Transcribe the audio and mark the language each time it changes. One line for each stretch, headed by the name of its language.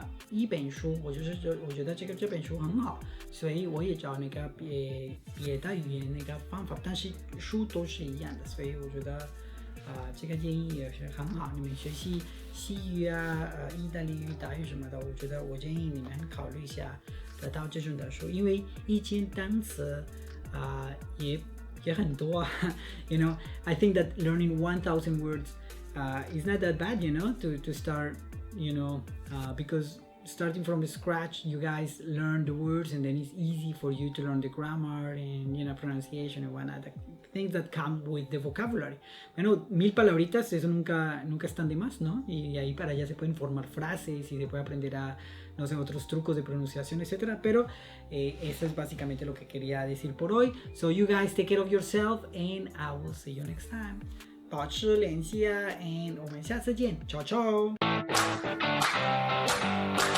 Chinese: 一本书，我觉得这本书很好，所以我也找那个别的语言那个方法，但是书都是一样的，所以我觉得这个建议也是很好。你们学习西语意大利语、德语什么的，我觉得我建议你们考虑一下得到这种的书，因为1000单词也很多
English: I think that learning 1000 words is not that bad, to start, because starting from scratch, you guys learn the words, and then it's easy for you to learn the grammar and pronunciation and whatnot, things that come with the vocabulary.
Spanish: Bueno, 1000 palabritas, eso nunca están de más, ¿no? Y ahí para allá se pueden formar frases y se puede aprender no sé, otros trucos de pronunciación, etcétera. Pero eso es básicamente lo que quería decir por hoy.
English: So you guys take care of yourself, and I will see you next time.
Chinese: 保持联系and 我们下次见，
Italian: ciao ciao。